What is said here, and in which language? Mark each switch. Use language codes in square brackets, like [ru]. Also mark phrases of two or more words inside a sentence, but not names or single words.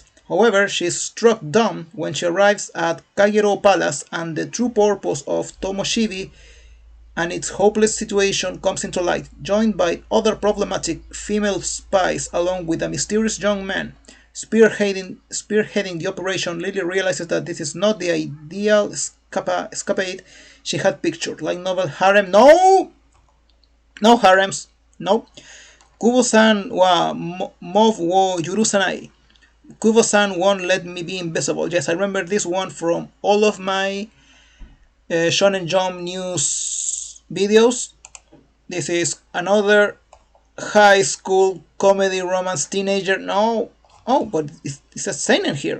[en] However, she is struck dumb when she arrives at Kagero Palace and the true purpose of Tomo-shibi and its hopeless situation comes into light. Joined by other problematic female spies along with a mysterious young man spearheading the operation, Lily realizes that this is not the ideal escapade she had pictured. Like novel harem. No! No harems. No. Kubo-san wa mov wo yurusanai. Kubo-san won't let me be invisible. Yes, I remember this one from all of my Shonen Jump news videos. This is another high school comedy romance teenager. No, oh, but it's a seinen here.